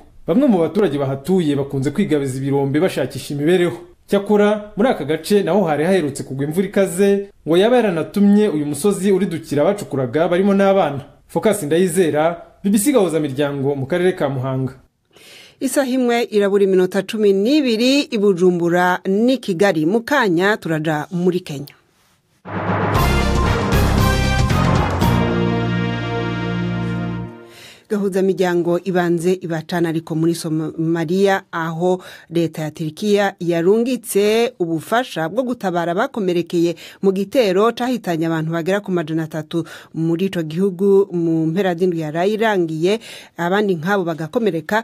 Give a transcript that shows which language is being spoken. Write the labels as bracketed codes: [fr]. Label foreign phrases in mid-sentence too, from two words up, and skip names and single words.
[rw] Bamwe mu baturage bahatuye bakunze kwigabiza ibirombe bashakisha imibereho. Cyakora muri aka gace naho hari haherutse kugwa imvura ikaze ngo yaba yaranatumye uyu musozi uridukira abacukuraga barimo n'abana. Focus Ndayizera, BBC Gahuza Miryango mu karere ka Muhanga. [rn] Isaha imwe irabura iminota 12 i Bujumbura ni Kigali. Mu kanya turaja muri Kenya. Gahuza Miryango ibanze ibacana ariko muri Somalia, aho leta ya Turkiya yarungitse ubufasha bwo gutabara bakomerekeye mu gitero cahitanye abantu bagera ku 300 muri ico gihugu mu mpera z'indwi yarayirangiye, abandi nkabo bagakomereka.